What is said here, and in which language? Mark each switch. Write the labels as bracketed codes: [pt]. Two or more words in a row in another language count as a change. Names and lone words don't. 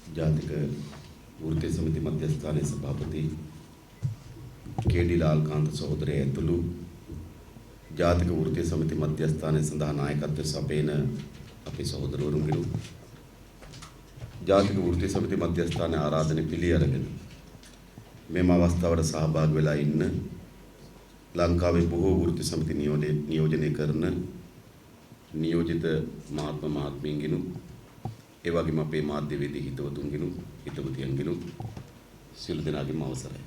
[si] ජාතික වෘත්ති සමිති මධ්‍යස්ථානේ සභාපති කේඩී ලාල්කාන්ත සහෝදරේ ඇතුළු ජාතික වෘත්තීය සමිති මධ්‍යස්ථානයේ සඳහා නායකත්වය සපයන අපේ සහෝදරවරුන්ගෙනු ජාතික වෘත්තීය සමිති මධ්‍යස්ථානයේ ආරාධනෙ පිළි අරගෙන මෙම අවස්ථාවට සහභාගී වෙලා ඉන්න ලංකාවේ බොහෝ වෘත්තීය සමිති නියෝජනය කරන නියෝජිත මහත්ම මහත්මීන්ගෙනු ඒ වගේම අපේ මාධ්‍යවේදී හිතවතුන්ගෙනු හිතවතියන්ගෙනු සියලු දෙනාගේම අවසරයි.